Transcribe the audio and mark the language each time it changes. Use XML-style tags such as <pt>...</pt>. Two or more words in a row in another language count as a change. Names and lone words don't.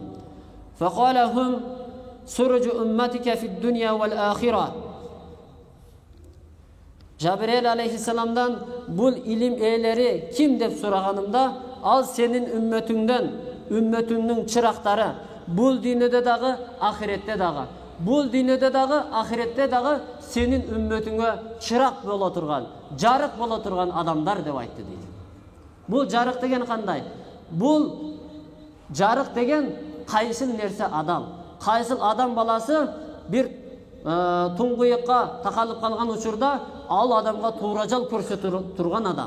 <ar>فقال هم سرج أمتك في الدنيا والآخرة.</ar> <ky>Жебирейил алейхиссаламдан бул илим ээлери ким деп сураганымда, ал сенин үммөтүңдөн, үммөтүңүн чырактары, бул дүйнөдө дагы, ахиретте дагы. Бул дүйнөдө дагы, ахиретте дагы сенин үммөтүңө чырак боло турган, жарык боло турган адамдар деп айтты дейт. Бул жарык деген кандай? Бул жарык деген кайсыл нерсе адам? Кайсыл адам баласы бир туңгуюкка такалып калган учурда ал адамга туура жол көрсөтө турган адам.</ky>